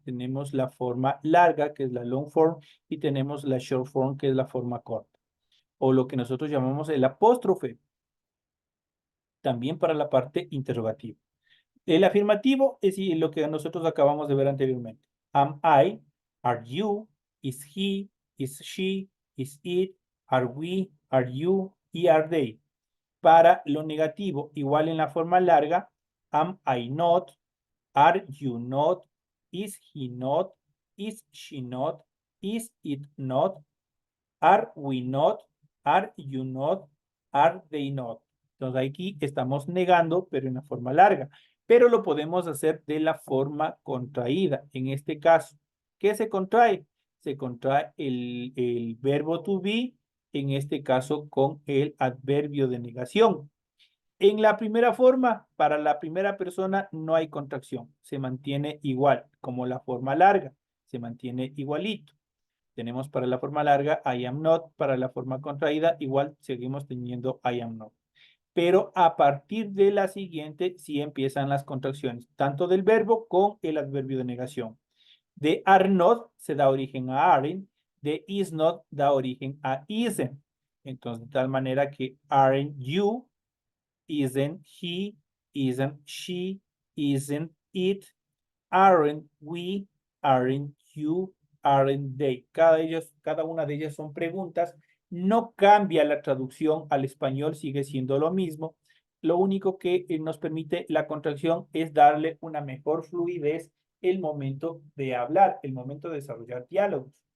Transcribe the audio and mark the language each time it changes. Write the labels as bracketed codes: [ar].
[es] Tenemos la forma larga, que es la long form, y tenemos la short form, que es la forma corta, o lo que nosotros llamamos el apóstrofe, también para la parte interrogativa. El afirmativo es lo que nosotros acabamos de ver anteriormente. [en] Am I, are you, is he, is she, is it, are we, are you y are they. [es] Para lo negativo, igual en la forma larga, [en] am I not, are you not, is he not, is she not, is it not, are we not, are you not, are they not. [es] Entonces aquí estamos negando, pero en la forma larga. Pero lo podemos hacer de la forma contraída. En este caso, ¿qué se contrae? Se contrae el verbo to be, en este caso con el adverbio de negación. En la primera forma, para la primera persona no hay contracción. Se mantiene igual, como la forma larga. Se mantiene igualito. Tenemos para la forma larga [en] I am not, [es] para la forma contraída igual seguimos teniendo I am not. Pero a partir de la siguiente sí empiezan las contracciones, tanto del verbo con el adverbio de negación. De are not se da origen a aren't, de is not da origen a isn't. Entonces, de tal manera que [en] aren't you, isn't he, isn't she, isn't it, aren't we, aren't you, aren't they. [es] Cada una de ellas son preguntas. No cambia la traducción al español, sigue siendo lo mismo. Lo único que nos permite la contracción es darle una mejor fluidez el momento de hablar, el momento de desarrollar diálogos.